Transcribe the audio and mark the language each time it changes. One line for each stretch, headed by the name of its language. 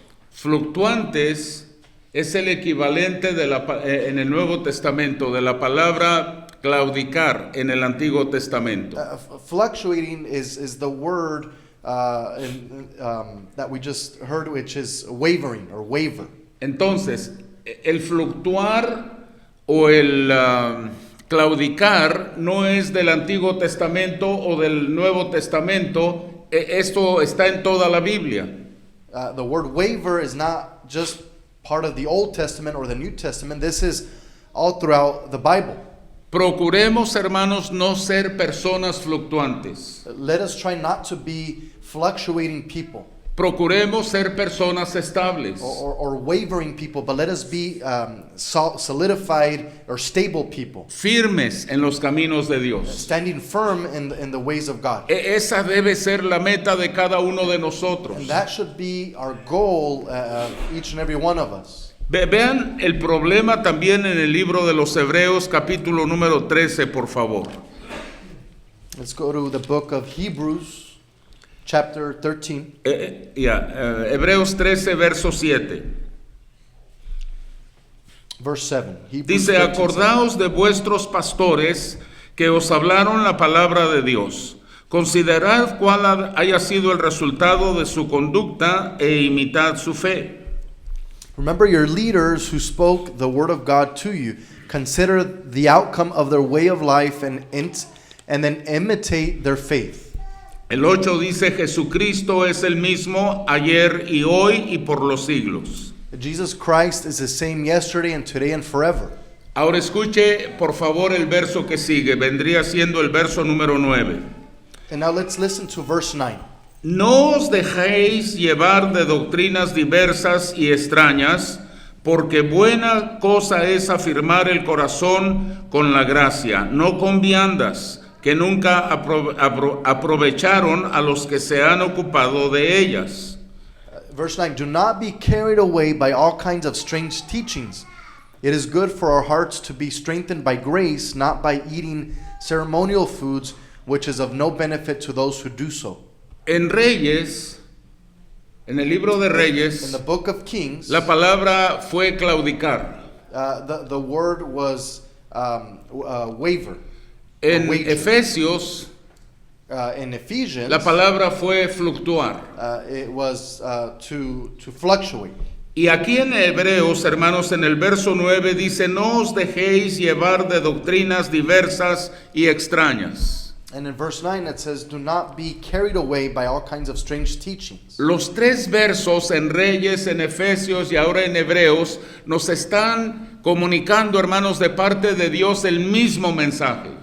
Spanish: Fluctuantes es el equivalente de en el Nuevo Testamento de la palabra claudicar en el Antiguo Testamento.
English: Fluctuating is the word that we just heard, which is wavering or waver.
Spanish: Entonces, el fluctuar o el claudicar no es del Antiguo Testamento o del Nuevo Testamento. Esto está en toda la Biblia.
English: The word waver is not just part of the Old Testament or the New Testament. This is all throughout the Bible.
Spanish: Procuremos, hermanos, no ser personas fluctuantes.
English: Let us try not to be fluctuating people
Spanish: Procuremos ser personas estables.
English: or wavering people, but let us be solidified or stable people,
Spanish: Firmes en los caminos de Dios.
English: standing firm in the ways of God.
Spanish: Esa debe ser la meta de cada uno de nosotros.
English: And that should be our goal, each and every one of us.
Spanish: Vean el problema también en el libro de los Hebreos, capítulo número 13, por favor.
English: Let's go to the book of Hebrews, chapter 13.
Spanish: Hebreos 13, verso 7.
English: Verse 7. Hebrews
Spanish: Dice,
English: 13,
Spanish: acordaos de vuestros pastores que os hablaron la palabra de Dios. Considerad cuál haya sido el resultado de su conducta e imitad su fe.
English: Remember your leaders who spoke the word of God to you. Consider the outcome of their way of life and then imitate their faith.
Spanish: El 8 dice, Jesucristo es el mismo ayer y hoy y por los siglos.
English: Jesus Christ is the same yesterday and today and forever.
Spanish: Ahora escuche por favor el verso que sigue, vendría siendo el verso número 9.
English: And now let's listen to verse 9.
Spanish: No os dejéis llevar de doctrinas diversas y extrañas, porque buena cosa es afirmar el corazón con la gracia, no con viandas, que nunca aprovecharon a los que se han ocupado de ellas.
English: Verse 9, do not be carried away by all kinds of strange teachings. It is good for our hearts to be strengthened by grace, not by eating ceremonial foods, which is of no benefit to those who do so.
Spanish: En Reyes, en el libro de
English: In
Spanish: Reyes,
English: the book of Kings,
Spanish: la palabra fue claudicar.
English: the word was waver.
Spanish: En
English: Wager.
Spanish: Efesios,
English: In Ephesians,
Spanish: la palabra fue fluctuar.
English: it was to fluctuate.
Spanish: Y aquí en Hebreos, hermanos, en el verso 9 dice, no os dejéis llevar de doctrinas diversas y extrañas.
English: And in verse 9 it says, do not be carried away by all kinds of strange teachings.
Spanish: Los tres versos en Reyes, en Efesios y ahora en Hebreos nos están comunicando, hermanos, de parte de Dios el mismo mensaje.